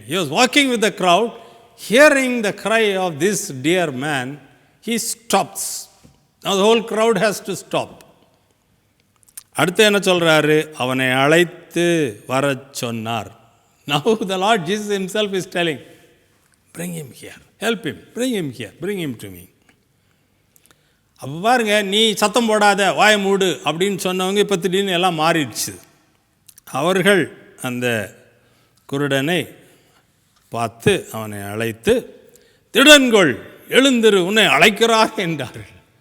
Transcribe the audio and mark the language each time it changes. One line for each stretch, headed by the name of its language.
English: He was walking with the crowd, hearing the cry of this dear man, he stops. Now the whole crowd has to stop.
Tamil: அடுத்து என்ன சொல்கிறாரு, அவனை அழைத்து வர சொன்னார்.
English: Now the Lord Jesus himself is telling, bring him here, help him, bring him here, bring him to me.
Tamil: அப்போ பாருங்க, நீ சத்தம் போடாத, வாய மூடு அப்படின்னு சொன்னவங்க இப்போ திடீர்னு எல்லாம் மாறிடுச்சு. அவர்கள் அந்த குருடனை பார்த்து அவனை அழைத்து, திடன்கொள், எழுந்திரு, உன்னை அழைக்கிறார் என்றார்கள்.